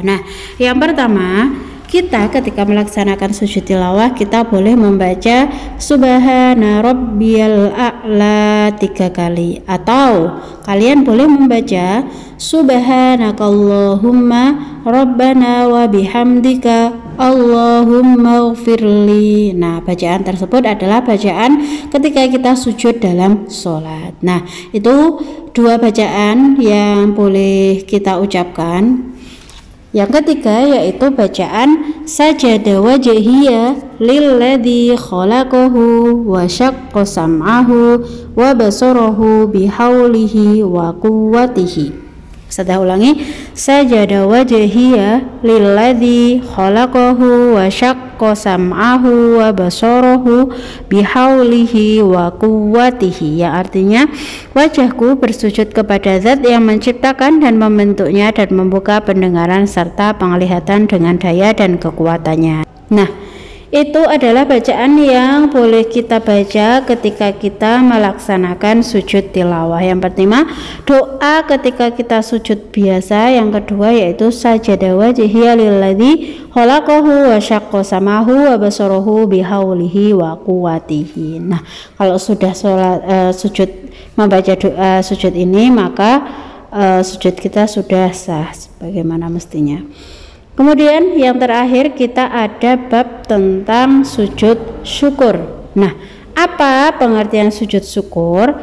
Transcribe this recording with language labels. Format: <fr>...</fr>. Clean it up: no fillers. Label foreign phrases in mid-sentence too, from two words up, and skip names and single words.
<id>Nah, yang pertama, kita ketika melaksanakan sujud tilawah kita boleh membaca</id> <ar>سبحان ربي الأعلى</ar> <id>3 kali, atau kalian boleh membaca</id> <ar>سبحانك اللهم ربنا وبحمدك اللهم اغفر لي.</ar> <id>Nah, bacaan tersebut adalah bacaan ketika kita sujud dalam sholat. Nah, itu 2 bacaan yang boleh kita ucapkan. Yang ketiga yaitu bacaan</id> <ar>سجد وجهي للذي خلقه وشق سمعه وبصره بحوله وقوته.</ar> <id>Saya ulangi,</id> <ar>سجد وجهي للذي خلقه وشق سمعه وبصره بحوله وقوته,</ar> <id>yang artinya wajahku bersujud kepada zat yang menciptakan dan membentuknya dan membuka pendengaran serta penglihatan dengan daya dan kekuatannya. Nah, itu adalah bacaan yang boleh kita baca ketika kita melaksanakan sujud tilawah. Yang pertama, doa ketika kita sujud biasa. Yang kedua yaitu</id> <ar>سجد وجهي للذي خلقه وشق سمعه وبصره بحوله وقوته.</ar> <id>Nah, kalau sudah sujud membaca doa sujud ini, maka sujud kita sudah sah sebagaimana mestinya. Kemudian yang terakhir kita ada bab tentang sujud syukur. Nah, apa pengertian sujud syukur?</id>